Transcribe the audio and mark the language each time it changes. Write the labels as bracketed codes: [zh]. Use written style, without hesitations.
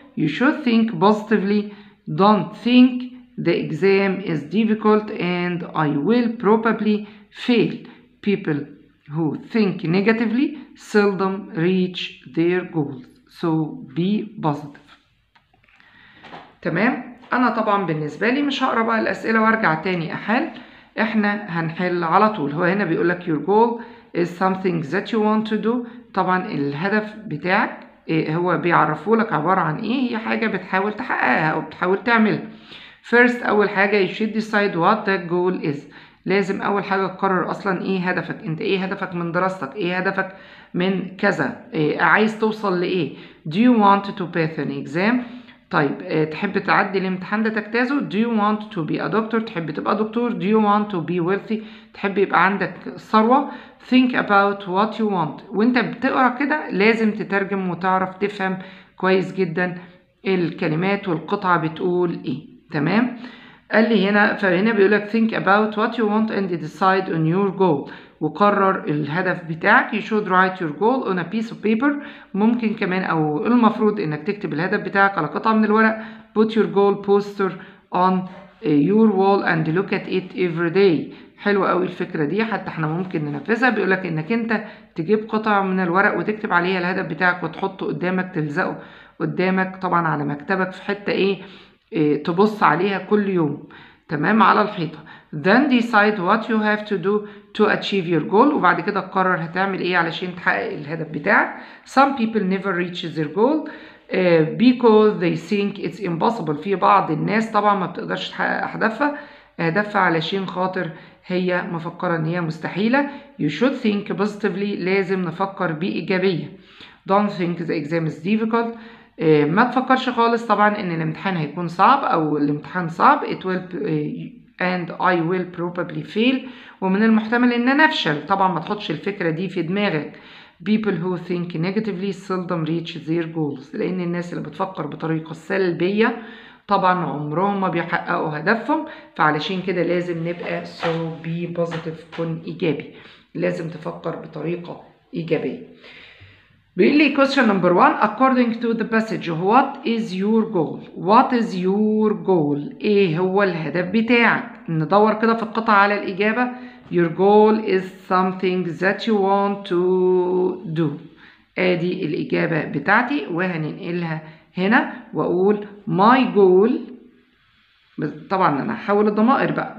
[en] You should think positively. Don't think the exam is difficult and I will probably fail. People who think negatively seldom reach their goals. So be positive. [ar] تمام. انا طبعا بالنسبة لي مش هقرأ بقى الاسئلة وارجع تاني احل. احنا هنحل على طول. هو هنا بيقولك [en] your goal is something that you want to do. [ar] طبعا الهدف بتاعك هو بيعرفولك عبارة عن ايه. هي حاجة بتحاول تحققها او بتحاول تعملها. [en] First [ar] أول حاجة [en] you should decide what that goal is. [ar] لازم أول حاجة تقرر أصلا إيه هدفك. أنت إيه هدفك من دراستك؟ إيه هدفك من كذا؟ عايز توصل لإيه؟ [en] Do you want to pass an exam؟ [ar] طيب تحب تعدي الامتحان ده تجتازه. [en] do you want to be a doctor، [ar] تحب تبقى دكتور. [en] do you want to be wealthy، [ar] تحب يبقى عندك ثروة. [en] think about what you want. [ar] وانت بتقرا كده لازم تترجم وتعرف تفهم كويس جدا الكلمات والقطعة بتقول ايه. تمام. قال لي هنا، فهنا بيقولك [en] think about what you want and decide on your goal. [ar] وقرر الهدف بتاعك. [en] you should write your goal on a piece of paper. [ar] ممكن كمان او المفروض انك تكتب الهدف بتاعك على قطعة من الورق. [en] put your goal poster on your wall and look at it every day. [ar] حلوة قوي الفكرة دي، حتى احنا ممكن ننفذها. بيقولك انك انت تجيب قطعة من الورق وتكتب عليها الهدف بتاعك وتحطه قدامك، تلزقه قدامك طبعا على مكتبك في حتة ايه تبص عليها كل يوم. تمام، على الحيطة. [en] then decide what you have to do to achieve your goal. [ar] وبعد كده تقرر هتعمل ايه علشان تحقق الهدف بتاعك. [en] some people never reach their goal because they think it's impossible. [ar] في بعض الناس طبعا ما بتقدرش تحقق أهدافها علشان خاطر هي مفكرة ان هي مستحيلة. [en] you should think positively. [ar] لازم نفكر بإيجابية. [en] don't think the exam is difficult. [ar] ما تفكرش خالص طبعا ان الامتحان هيكون صعب او الامتحان صعب. [en] it will and I will probably fail. [ar] ومن المحتمل ان انا افشل. طبعا ما تحطش الفكرة دي في دماغك. [en] people who think negatively seldom reach their goals. [ar] لان الناس اللي بتفكر بطريقة سلبية طبعا عمرهم ما بيحققوا هدفهم. فعلشان كده لازم نبقى [en] so be positive، [ar] كن ايجابي. لازم تفكر بطريقة ايجابية. بيقول لي [en] question number 1 according to the passage what is your goal. what is your goal، [ar] ايه هو الهدف بتاعك. ندور كده في القطعة على الإجابة. [en] your goal is something that you want to do. [ar] ادي الإجابة بتاعتي وهننقلها هنا واقول [en] my goal. [ar] طبعا انا هحول الضمائر بقى.